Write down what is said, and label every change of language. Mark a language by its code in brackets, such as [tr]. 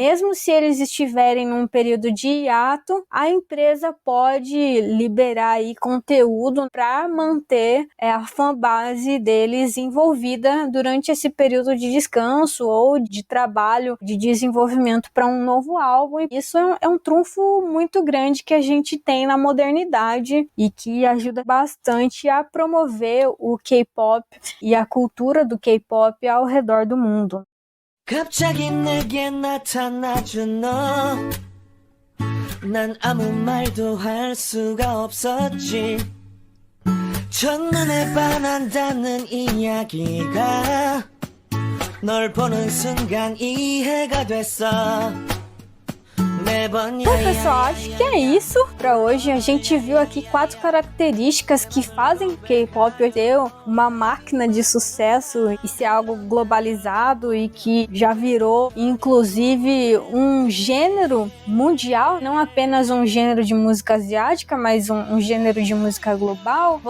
[pt] Mesmo se eles estiverem num período de hiato, a empresa pode liberar aí conteúdo para manter a fanbase deles envolvida durante esse período de descanso ou de trabalho, de desenvolvimento para um novo álbum. E isso é um trunfo muito grande que a gente tem na modernidade e que ajuda bastante a promover o K-pop e a cultura do K-pop ao redor do mundo. [ko] 갑자기 내게 나타나준 너 난 아무 말도 할 수가 없었지 첫눈에 반한다는 이야기가 널 보는 순간 이해가 됐어. [pt] Bom, pessoal, acho que é isso pra hoje. A gente viu aqui 4 características que fazem o K-pop ter uma máquina de sucesso e ser algo globalizado e que já virou, inclusive, um gênero mundial, não apenas um gênero de música asiática, mas um gênero de música global.